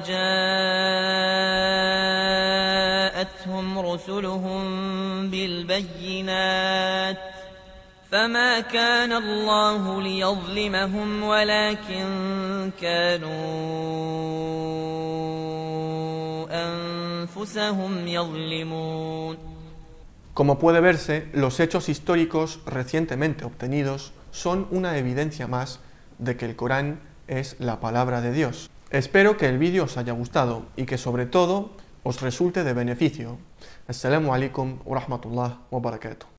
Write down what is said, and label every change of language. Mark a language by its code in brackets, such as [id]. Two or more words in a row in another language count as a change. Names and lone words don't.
[ar] وجاءتهم رسلهم بالبينات فما كان الله ليظلمهم ولكن كانوا أنفسهم يظلمون. [es] Como puede verse, los hechos históricos recientemente obtenidos son una evidencia más de que el Corán es la palabra de Dios. Espero que el vídeo os haya gustado y que sobre todo os resulte de beneficio. [ar] السلام عليكم ورحمة الله وبركاته.